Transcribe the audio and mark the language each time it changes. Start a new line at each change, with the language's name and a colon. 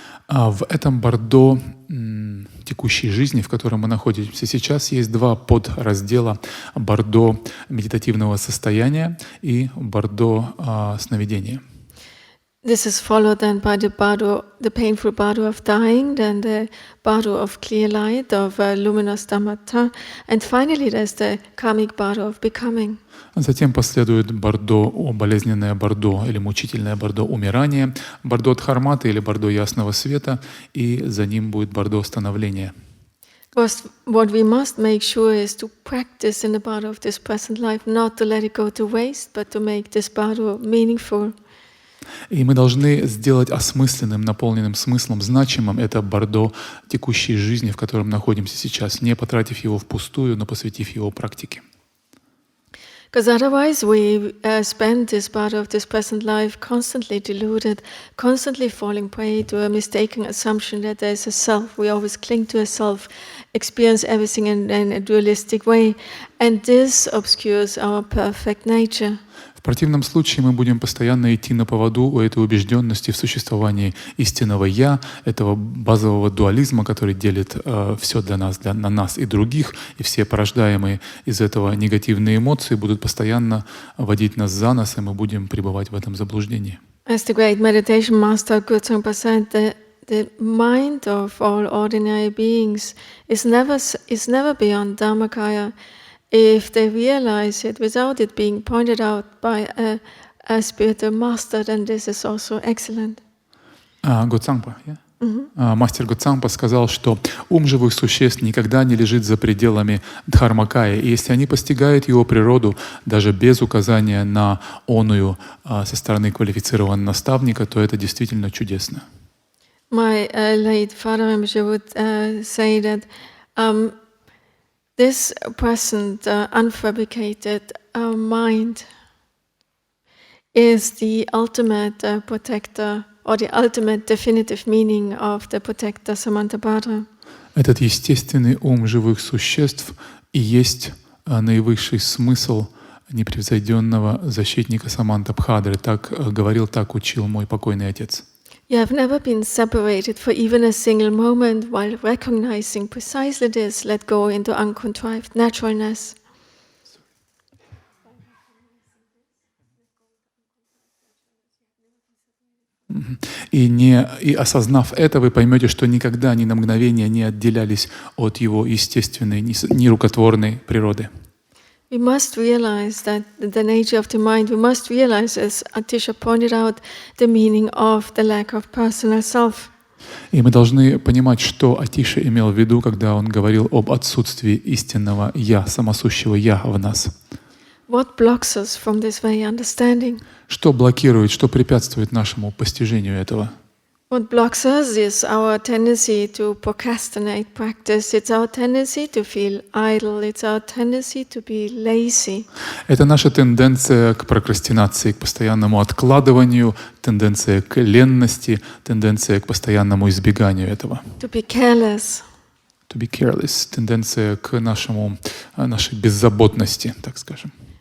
Russian: В этом бордо текущей жизни, в котором мы находимся сейчас, есть два подраздела: бордо медитативного состояния и бордо сновидения.
English: This is followed then by the bardo, the painful bardo of dying, then the bardo of clear light, of luminous dhammata, and finally there's the karmic bardo of becoming.
Russian: Затем последует бордо, болезненное бордо или мучительное бордо умирания, бордо дхарматы или бордо ясного света, и за ним будет бордо становления.
English: Because what we must make sure is to practice in the bardo of this present life, not to let it go to waste, but to make this bardo meaningful.
Russian: И мы должны сделать осмысленным, наполненным смыслом, значимым это бордо текущей жизни, в котором находимся сейчас, не потратив его впустую, но посвятив его практике.
English: Because otherwise we spend this part of this present life constantly deluded, constantly falling prey to a mistaken assumption that there is a self. We always cling to a self, experience everything in a dualistic way, and this obscures our perfect nature.
Russian: В противном случае мы будем постоянно идти на поводу у этой убежденности в существовании истинного «я», этого базового дуализма, который делит все для нас, на нас и других, и все порождаемые из этого негативные эмоции будут постоянно водить нас за нос, и мы будем пребывать в этом заблуждении.
English: As the great meditation master Gotama said, the mind of all ordinary beings is never beyond Dharmakaya. If they realize it without it being pointed out by a spiritual master, then this is also excellent.
Russian: Готсангпа, мастер Готсангпа сказал, что ум живых существ никогда не лежит за пределами дхармакая, и если они постигают его природу даже без указания на оную со стороны квалифицированного наставника, то это действительно чудесно.
English: My late father would say that this present unfabricated mind is the ultimate protector or the ultimate definitive meaning of the protector Samantabhadra.
Russian: Этот естественный ум живых существ и есть наивысший смысл непревзойденного защитника Самантабхадры. Так говорил, так учил мой покойный отец.
English: You have never been separated for even a single moment while recognizing precisely this, let go into uncontrived naturalness.
Russian: И осознав это, вы поймете, что никогда ни на мгновение не отделялись от его естественной, нерукотворной природы.
English: We must realize that the nature of the mind, we must realize, as Atisha pointed out, the meaning of the lack of personal self.
Russian: И мы должны понимать, что Атиша имел в виду, когда он говорил об отсутствии истинного «я», самосущего «я» в нас.
English: What blocks us from this very understanding?
Russian: Что блокирует, что препятствует нашему постижению этого?
English: What blocks us is our tendency to procrastinate practice. It's our tendency to feel idle. It's our tendency to be lazy.
Russian: Это наша тенденция к прокрастинации, к постоянному откладыванию, тенденция к ленности, тенденция к постоянному избеганию этого.
English: To be careless. To be careless,
Russian: тенденция к нашей беззаботности, так скажем.